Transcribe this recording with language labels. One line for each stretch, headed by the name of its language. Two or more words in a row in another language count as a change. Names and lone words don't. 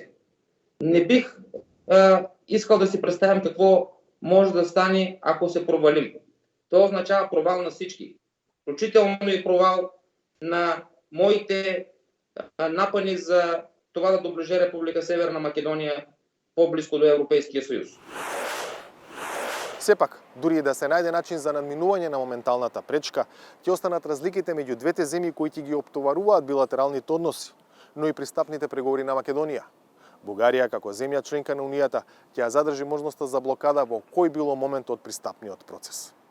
Bulgarian: Не бих искал да си представям какво може да стане, ако се провалим. Това означава провал на всички. Включително и провал на моите напъни за това да доближи Република Северна Македония по-близко до Европейския съюз.
Macedonian: Сепак, дури и да се најде начин за надминување на моменталната пречка, ќе останат разликите меѓу двете земји кои ќе ги оптоваруваат билатералните односи, но и пристапните преговори на Македонија. Бугарија, како земја членка на Унијата, ќе ја задржи можноста за блокада во кој било момент од пристапниот процес.